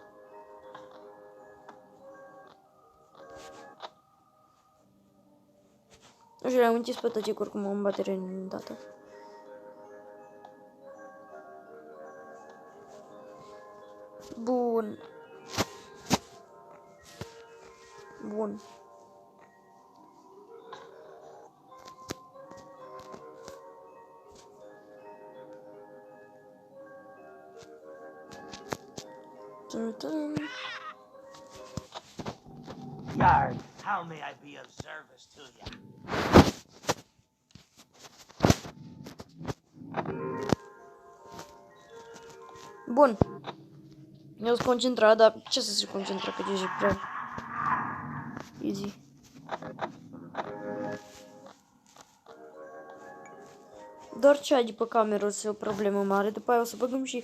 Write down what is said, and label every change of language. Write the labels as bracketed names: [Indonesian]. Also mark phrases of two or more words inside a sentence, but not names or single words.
[Romanian] Și le-am închis pe tăcic, oricum am baterie în dată. Bun. Bun. [English] Yard, how may I be of service to you? [Romanian] Bun. Eu sunt concentrat, dar ce să se concentra, că deja e prea easy. Doar ce ai de pe cameră o să fie o problemă mare, după aia o să băgăm și...